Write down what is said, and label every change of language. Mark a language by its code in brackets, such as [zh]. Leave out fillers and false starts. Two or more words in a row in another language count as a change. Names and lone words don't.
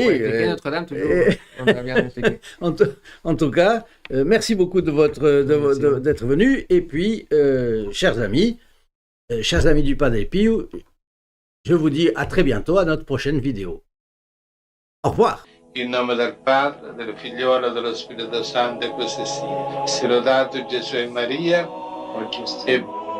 [fr] Notre-Dame, toujours. On a bien expliqué. En tout cas, merci beaucoup d'être venu. Et puis, chers amis du Padre Pio, je vous dis à très bientôt à notre prochaine vidéo. Au revoir. [it] In nome del Padre, del Figliolo e dello Spirito Santo, e così sia. Sia lodato Gesù e Maria, e